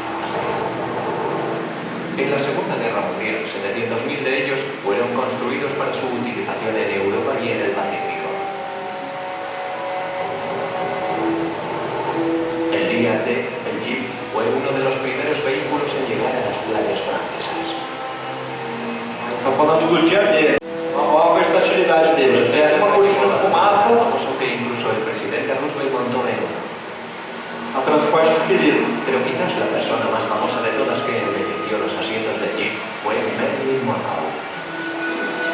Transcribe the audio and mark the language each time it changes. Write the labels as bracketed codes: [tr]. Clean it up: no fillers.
[es] En la Segunda Guerra Mundial, 700.000 de ellos fueron construidos para su utilización en Europa y en el Pacífico. El día D, el Jeep fue uno de los primeros vehículos en llegar a las playas francesas. [pt] Estamos falando do dia D, olha a versatilidade dele. É uma cortina de fumaça, [es] Famoso que incluso el presidente Roosevelt montó en uno. a transporte preferido. Pero quizás la persona más famosa de todas que embelleció los asientos del Jeep fue Marilyn Monroe.